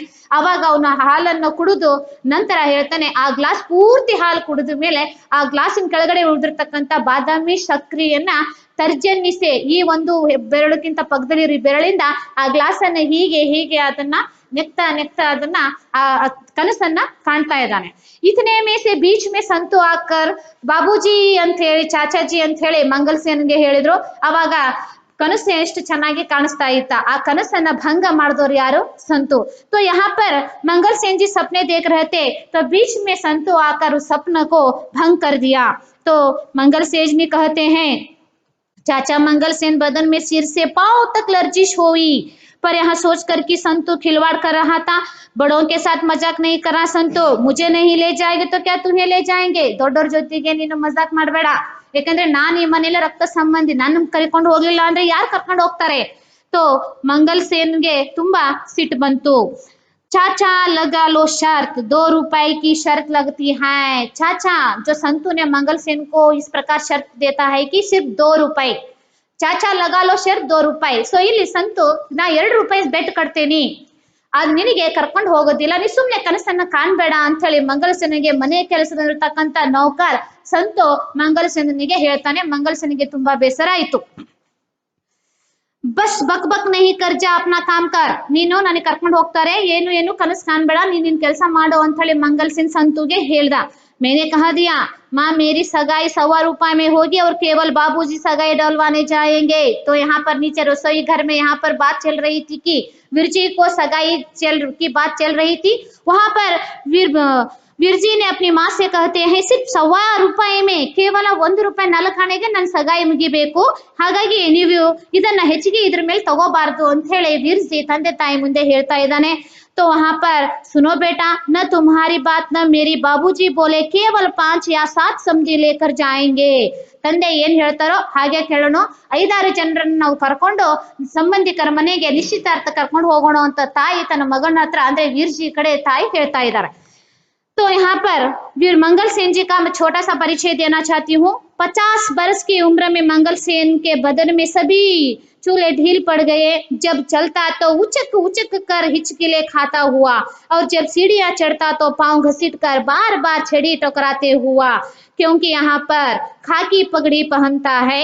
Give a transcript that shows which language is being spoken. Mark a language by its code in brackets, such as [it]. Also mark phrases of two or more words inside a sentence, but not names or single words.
[kn] ಅವಾಗ ಅವನ ಹಾಲನ್ನು ಕುಡಿದು ನಂತರ ಹೇಳ್ತಾನೆ, ಆ ಗ್ಲಾಸ್ ಪೂರ್ತಿ ಹಾಲು ಕುಡಿದ ಮೇಲೆ ಆ ಗ್ಲಾಸಿನ ಕೆಳಗಡೆ ಉಳಿದಿರ್ತಕ್ಕಂಥ ಬಾದಾಮಿ ಸಕ್ರಿಯನ್ನ ತರ್ಜನ್ನಿಸೆ, ಈ ಒಂದು ಬೆರಳಕ್ಕಿಂತ ಪಕ್ಕದಲ್ಲಿ ಬೆರಳಿಂದ ಆ ಗ್ಲಾಸ್ ಅನ್ನ ಹೀಗೆ ಹೀಗೆ ಅದನ್ನ ನೆಕ್ತಾ ನೆಕ್ತಾ ಅದನ್ನ ಆ ಕನಸನ್ನ ಕಾಣ್ತಾ ಇದ್ದಾನೆ. [hi] इतने में से बीच में संतु आकर बाबूजी [kn] ಅಂತ ಹೇಳಿ ಚಾಚಾಜಿ ಅಂತ ಹೇಳಿ ಮಂಗಲ್ ಸೇನ್ಗೆ ಹೇಳಿದ್ರು. ಅವಾಗ ಕನಸು ಎಷ್ಟು ಚೆನ್ನಾಗಿ ಕಾಣಿಸ್ತಾ ಇತ್ತ. ಆ ಕನಸನ್ನ ಭಂಗ ಮಾಡಿದವರು ಯಾರು? ಸಂತು. [hi] तो यहाँ पर मंगल सेन जी सपने देख रहे थे, तो बीच में संतु आकर उस सपने को भंग कर दिया। तो मंगल सेन जी कहते हैं, चाचा मंगल सेन बदन में सिर से पांव तक लर्जिश हुई, पर यहाँ सोचकर कि संतु खिलवाड़ कर रहा था, बड़ों के साथ मजाक नहीं करा संतु, मुझे नहीं ले जाएंगे तो क्या तुम्हें ले जाएंगे, [kn] ದೊಡ್ಡೋರ್ ಜೊತೆಗೆ ನೀನು ಮಜಾಕ್ ಮಾಡಬೇಡ, ಯಾಕಂದ್ರೆ ನಾನ್ ಈ ಮನೇಲಿ ರಕ್ತ ಸಂಬಂಧಿ, ನನ್ನ ಕರ್ಕೊಂಡು ಹೋಗ್ಲಿಲ್ಲ ಅಂದ್ರೆ ಯಾರು ಕರ್ಕೊಂಡು ಹೋಗ್ತಾರೆ. तो मंगल सेन ಗೆ ತುಂಬಾ ಸಿಟ್ಟು ಬಂತು. [hi] चाचा लगा लो शर्त, 2 रुपए की शर्त लगती है. चाचा, जो संतु ने मंगल सेन को इस प्रकार शर्त देता है कि सिर्फ 2 रुपए, चाचा लगा लो शर्त 2 रुपये. [kn] ಸೊ ಇಲ್ಲಿ ಸಂತು, ನಾ 2 ರೂಪಾಯಿ ಬೆಟ್ ಕಟ್ತೇನಿ, ಅದ್ ನಿನಗೆ ಕರ್ಕೊಂಡು ಹೋಗೋದಿಲ್ಲ, ನೀ ಸುಮ್ನೆ ಕನಸನ್ನ ಕಾಣ್ಬೇಡ ಅಂತ ಹೇಳಿ ಮಂಗಲ್ ಸೇನಿಗೆ ಮನೆ ಕೆಲಸದಲ್ಲಿರ್ತಕ್ಕಂತ ನೌಕರ್ ಸಂತು ಮಂಗಲ್ ಸೇನಿಗೆ ಹೇಳ್ತಾನೆ. ಮಂಗಲ್ ಸೇನಿಗೆ ತುಂಬಾ ಬೇಸರ ಆಯ್ತು. [hi] बस बक बक नहीं कर जा अपना काम कर, [kn] ನೀನು ನನಗೆ ಕರ್ಕೊಂಡು ಹೋಗ್ತಾರೆ, ಏನು ಕನಸು ಕಾಣ್ಬೇಡ, ನೀನ್ ನಿನ್ ಕೆಲಸ ಮಾಡು ಅಂತ ಹೇಳಿ ಮಂಗಲ್ ಸೇನ್ ಸಂತುಗೆ ಹೇಳ್ದ. [hi] मैंने कहा दिया माँ मेरी सगाई 1.25 रुपए में होगी और केवल बाबूजी सगाई डलवाने जाएंगे. तो यहाँ पर नीचे रसोई घर में यहाँ पर बात चल रही थी कि विरजी को सगाई की बात चल रही थी. वहां पर ವಿರ್ಜಿ ने अपनी माँ से कहते हैं, सिर्फ 1.25 रुपए में, [kn] ಕೇವಲ 1 ರೂಪಾಯಿ ನಲಕಾಣೆಗೆ ನನ್ನ ಸಗಾಯಿ ಮುಗಿಬೇಕು, ಹಾಗಾಗಿ ನೀವು ಇದನ್ನ ಹೆಚ್ಚಿಗೆ ಇದ್ರ ಮೇಲೆ ತಗೋಬಾರ್ದು ಅಂತ ಹೇಳಿ ವಿರ್ಜಿ ತಂದೆ ತಾಯಿ ಮುಂದೆ ಹೇಳ್ತಾ ಇದ್ದಾನೆ. [hi] तो वहां पर सुनो बेटा, न तुम्हारी बात न मेरी, बाबूजी बोले केवल 5 या 7 समझी लेकर जाएंगे. [kn] ತಂದೆ ಏನ್ ಹೇಳ್ತಾರೋ ಹಾಗೆ ಕೇಳೋಣ, 5-6 ಜನರನ್ನ ನಾವು ಕರ್ಕೊಂಡು ಸಂಬಂಧಿಕರ ಮನೆಗೆ ನಿಶ್ಚಿತಾರ್ಥ ಕರ್ಕೊಂಡು ಹೋಗೋಣ ಅಂತ ತಾಯಿ ತನ್ನ ಮಗನ ಹತ್ರ ಅಂದ್ರೆ ವಿರ್ಜಿ ಕಡೆ ತಾಯಿ ಹೇಳ್ತಾ ಇದ್ದಾರೆ. [hi] तो यहाँ पर वीर मंगल सेन जी का मैं छोटा सा परिचय देना चाहती हूँ. 50 बरस की उम्र में मंगल सेन के बदन में सभी चूल्हे ढील पड़ गए. जब चलता तो उचक उचक कर हिचकिले खाता हुआ, और जब सीढ़ियां चढ़ता तो पांव घसीट कर बार बार छड़ी टकराते हुआ, क्योंकि यहाँ पर खाकी पगड़ी पहनता है.